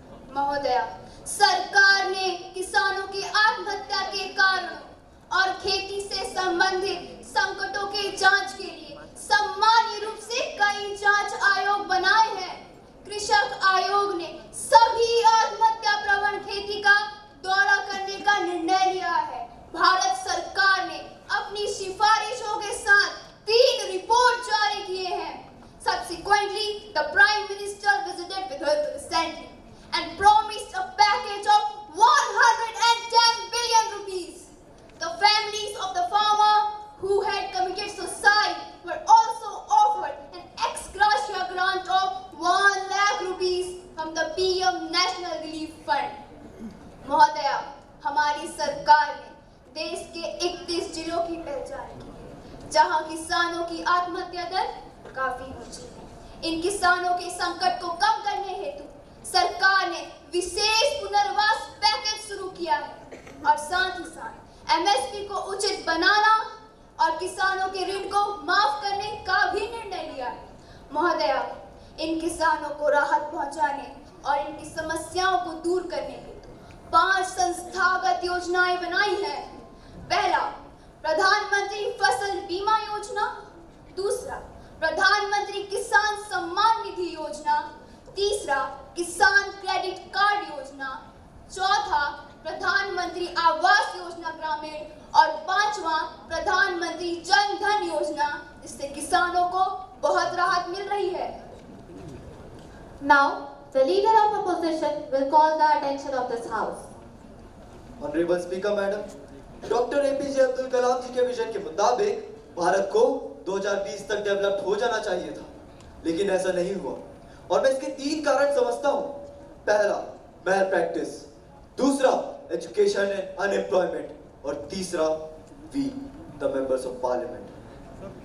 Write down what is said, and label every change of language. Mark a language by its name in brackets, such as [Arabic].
[Hindi] महोदया, सरकार ने किसानों की आत्महत्या के कारण और खेती से संबंधित संकटों के जांच के लिए सामान्य रूप से कई जांच आयोग बनाए हैं। कृषक आयोग ने सभी आत्महत्या प्रवण खेती का दौरा करने का निर्णय लिया है। भारत सरकार ने अपनी सिफारिशों के साथ 3 रिपोर्ट जारी किए हैं। [English] Subsequently, the Prime Minister visited Vidarbha recently and promised a package of 110 billion rupees. The families of the farmer who had committed suicide were also offered an ex gratia grant of 1 lakh rupees from the PM National Relief Fund. [Hindi] महोदया, हमारी सरकार ने देश के 31 जिलों की पहचान की है, जहां किसानों की आत्महत्या दर काफी ऊंची है। इन किसानों के संकट को कम करने हेतु सरकार ने विशेष पुनर्वास पैकेज शुरू किया है और साथ ही साथ एमएसपी को उचित बनाना और किसानों के ऋण को माफ करने का भी निर्णय लिया है। महोदया, इन किसानों को राहत पहुंचाने और इनकी समस्याओं को दूर करने हेतु 5 संस्थागत योजनाएं बनाई हैं। पहला, प्रधानमंत्री फसल बीमा योजना। दूसरा, प्रधानमंत्री किसान सम्मान निधि योजना। तीसरा, किसान क्रेडिट कार्ड योजना। चौथा, प्रधानमंत्री आवास योजना ग्रामीण। और 5वां, प्रधानमंत्री जन धन योजना, जिससे किसानों को बहुत राहत मिल रही है। [English] Now, the leader of opposition will call the attention of this house. Honorable Speaker, Madam, [Hindi] doctor APJ Abdul Kalam जी के विजन के मुताबिक भारत को 2020 तक डेवलप हो जाना चाहिए था, लेकिन ऐसा नहीं हुआ। और मैं इसके 3 कारण समझता हूँ। पहला, [English] Bad practice. [Hindi] दूसरा, [English] Education and unemployment. [Hindi] और तीसरा, [English] We the members of parliament.